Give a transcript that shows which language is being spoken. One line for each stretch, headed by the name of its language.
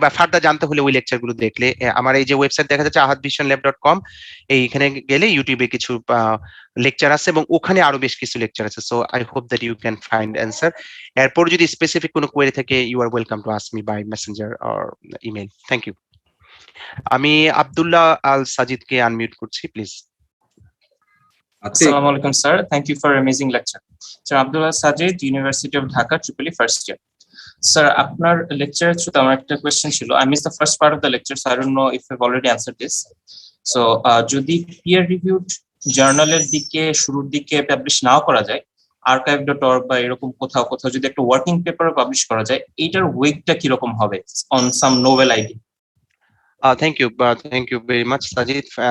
Bangla: বা ফার্দার জানতে হলে ওই লেকচার গুলো দেখলে, আমার এই যে ওয়েবসাইট দেখা যাচ্ছে ahadvisionlab.com, এইখানে গেলে ইউটিউবে কিছু লেকচার আছে, এবং ওখানে আরো বেশ কিছু লেকচার আছে।
English: So I hope that you can find answer.
Bangla: এরপর যদি স্পেসিফিক কোনো কোয়েরি থাকে,
English: You are welcome to ask me by messenger or email. Thank you.
Bangla: আমি আব্দুল্লাহ আল সাজিদকে আনমিউট করছি, please.
Arabic: Assalamu alaikum, sir.
English: Thank you for amazing lecture. Sir, Abdullah Sajid, University of Dhaka, Tripoli, first year.
Bangla: Sir, আপনার lecture through আমার একটা question ছিল.
English: I missed the first part of the lecture, so I don't know if I've already answered this.
Bangla: So, যদি peer reviewed journal-এর দিকে শুরুর দিকে publish নাও করা যায়, archive.org বা এরকম কোথাও কোথাও যদি একটা ওয়ার্কিং পেপার পাবলিশ করা যায়, এইটার ওয়েটটা কিরকম হবে
English: on some novel idea? Thank you very much Sajid.